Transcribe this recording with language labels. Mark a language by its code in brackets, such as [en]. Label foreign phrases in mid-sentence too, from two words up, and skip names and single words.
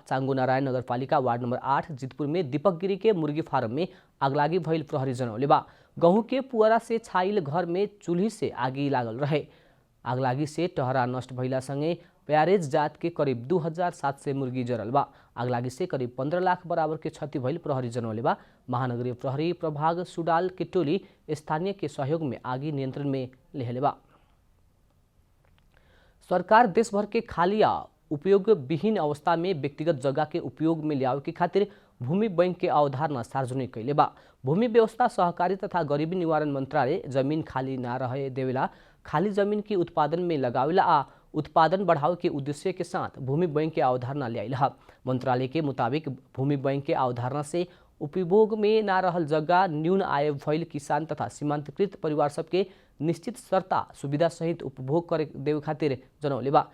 [bho] चांगो नारायण नगरपालिका वार्ड नंबर 8 जितपुर में दीपक गिरी के मुर्गी फार्म में आगलागी भइल प्रहरी जनौले बा। गहूँ के पुअरा से छाइल घर में चूल्ही से आगी लागल रहे। आगलागी से टहरा नष्ट भइला संगे प्यारेज जात के करीब 2700 मुर्गी जरल बा। आगलागी से करीब 15 लाख बराबर के क्षति भइल प्रहरी जनौले बा। महानगरीय प्रहरी प्रभाग सुडाल के टोली स्थानीय के सहयोग में आगी नियंत्रण में लेहले बा। सरकार देशभर के खाली आ उपयोग विहीन अवस्था में व्यक्तिगत जगह के उपयोग में लियावे के खातिर भूमि बैंक के अवधारणा सार्वजनिक कैले बा। भूमि व्यवस्था सहकारी तथा गरीबी निवारण मंत्रालय जमीन खाली ना रहे देवेला खाली जमीन की उत्पादन में लगावेला आ उत्पादन बढ़ावे के उद्देश्य के साथ भूमि बैंक के अवधारणा लियाइल है। मंत्रालय के मुताबिक भूमि बैंक के अवधारणा से उपभोग में ना रहल जगह न्यून आय भइल किसान तथा सीमांतकृत परिवार सबके निश्चित शर्ता सुविधा सहित उपभोग करे देवे खातिर जनौले बा।